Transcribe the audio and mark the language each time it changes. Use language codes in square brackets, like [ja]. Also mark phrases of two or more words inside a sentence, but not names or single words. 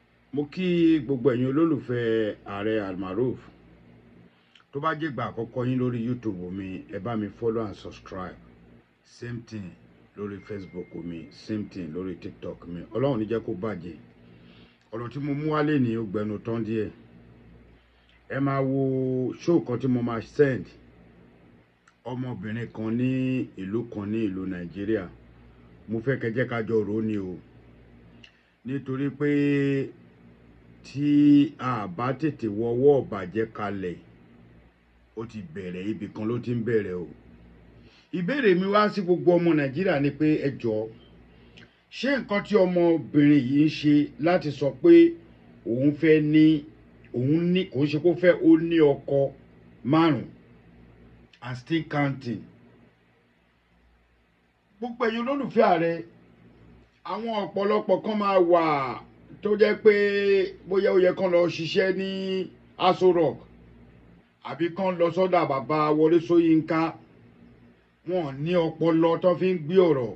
[yo] Mo kí gbogbo ẹ̀yin olólùfẹ́ ààrẹ Almaroof tó bá jẹ́ ìgbà àkọ́kọ́ yín lórí YouTube mi ẹ bá mi [en] follow and subscribe, same thing [yo] lórí Facebook mi, [en] same thing [yo] lórí TikTok mi. Ọlọ́run ní jẹ́ kó bàjẹ́. Ọ̀rọ̀ tí mo mú wálé ní ó gbẹnu tán díẹ̀. Ẹ máa wo show kan tí mo máa send ọmọbìnrin kan ní ìlú Nàìjíríà. Mo fẹ́ kẹ́ jẹ́ ká jọ rò ó ni o, nítorí pé tí a bá tètè wọwọ́ ọ̀bàjẹ́ kalẹ̀ ó ti bẹ̀rẹ̀, ibì kan ló ti ń bẹ̀rẹ̀ o. Ìbéèrè mi wá sí gbogbo ọmọ Nàìjíríà ni pé ẹ jọ̀ọ́, ṣé nǹkan tí ọmọbìnrin yìí ń ṣe láti sọ pé òun fẹ́ ní kò ń ṣe kó fẹ́ ó ní ọkọ 5 [en] and still counting. [yo] Gbogbo ẹ̀yin olólùfẹ́ ààrẹ, àwọn ọ̀pọ̀lọpọ̀ kan máa wà tó jẹ́ pé bóyá ó yẹ kán lọ ṣiṣẹ́ ní Aso Rock àbí kán lọ sọ́dọ̀ bàbá Wọlé Ṣóyínká. Wọ́n ní ọpọlọ tó fi ń gbé ọ̀rọ̀.